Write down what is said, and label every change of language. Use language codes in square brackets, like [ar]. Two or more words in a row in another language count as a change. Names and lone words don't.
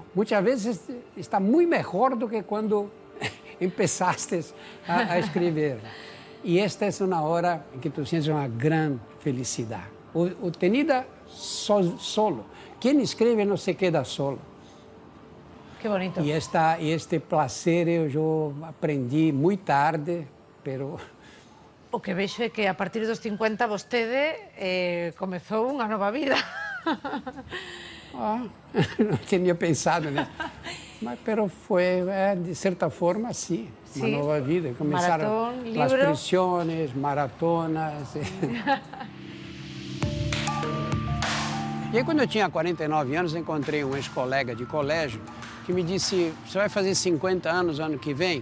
[pt] Muitas vezes está muito melhor do que quando começaste a escrever. E esta é uma hora em que tu sentes uma grande felicidade. [es] Obtenida solo. [pt] Quem escreve não se queda solo. Que bonito. E este prazer eu aprendi muito tarde, pero... [gl] O que vexo é que a partir dos 50 vostede comezou unha nova vida. [pt] Não tinha pensado nisso. Pero foi, de certa forma, sim. Uma nova vida. Começaram as prisões, maratonas. E aí, quando eu tinha 49 anos, encontrei um ex-colega de colégio que me disse: você vai fazer 50 anos ano que vem?